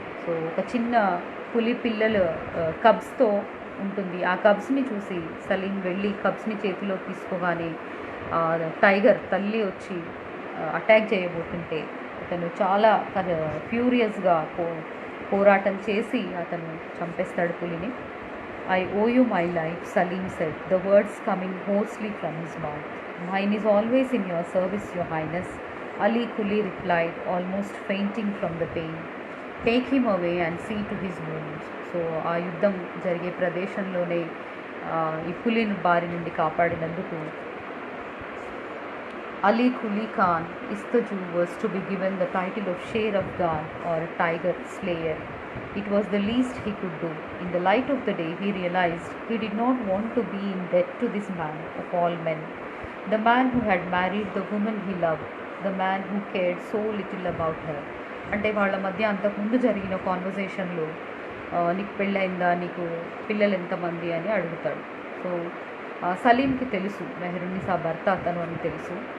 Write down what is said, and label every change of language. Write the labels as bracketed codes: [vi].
[te] So ఒక చిన్న పులి పిల్లలు కబ్స్తో ఉంటుంది. ఆ కబ్స్ని చూసి సలీం వెళ్ళి కబ్స్ని చేతిలో తీసుకోగానే టైగర్ తల్లి వచ్చి అటాక్ చేయబోతుంటే అతను చాలా ఫ్యూరియస్గా పోరాటం చేసి అతను చంపేస్తాడు పులిని. [en] I owe you my life, Salim said, the words coming hoarsely from his mouth. Mine is always in your service, Your Highness, Ali Kuli replied, almost fainting from the pain. Take him away and see to his wounds. [te] So ఆ యుద్ధం జరిగే ప్రదేశంలోనే ఈ పులిని బారి నుండి కాపాడినందుకు [en] Ali Kuli Khan Istaju was to be given the title of Sher Afghan or Tiger Slayer. It was the least he could do. In the light of the day, he realized he did not want to be in debt to this man of all men, the man who had married the woman he loved, the man who cared so little about her. [te] అంటే వాళ్ళ మధ్య అంతకుముందు జరిగిన కాన్వర్జేషన్లో నీకు పెళ్ళయిందా, నీకు పిల్లలు ఎంతమంది అని అడుగుతాడు. సో సలీంకి తెలుసు మెహరున్నిసా భర్త అతను అని తెలుసు.